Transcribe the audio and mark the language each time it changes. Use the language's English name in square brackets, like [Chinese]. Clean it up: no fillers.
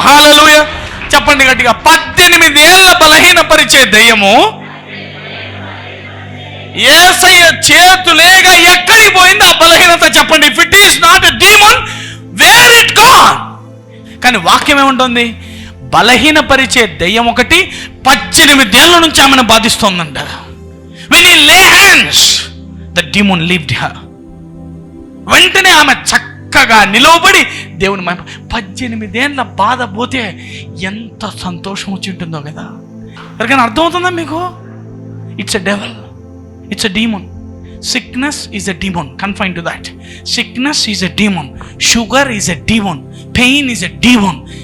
[Telugu] హల్లెలూయా చెప్పండి గట్టిగా. 18 ఏళ్ల బలహీనపరిచే దయ్యము యేసయ్య చేతులేగా ఎక్కడికి పోయింది ఆ బలహీనత? చెప్పండి. [English] If it is not a demon, where it gone? [Telugu] కానీ వాక్యం ఏముంటుంది? బలహీనపరిచే దయ్యం ఒకటి 18 ఏళ్ల నుంచి ఆమెను బాధిస్తోందంట. [English] when he lay hands, the demon left her. [Telugu] వెంటనే ఆమె చక్కగా నిలవబడి దేవుని 18 ఏళ్ళ బాధ పోతే ఎంత సంతోషం వచ్చి ఉంటుందో కదా. ఎవరికైనా అర్థమవుతుందా మీకు? [English] It's a devil, it's a demon. Sickness is a demon, confine to that. Sickness is a demon, sugar is a demon, pain is a demon.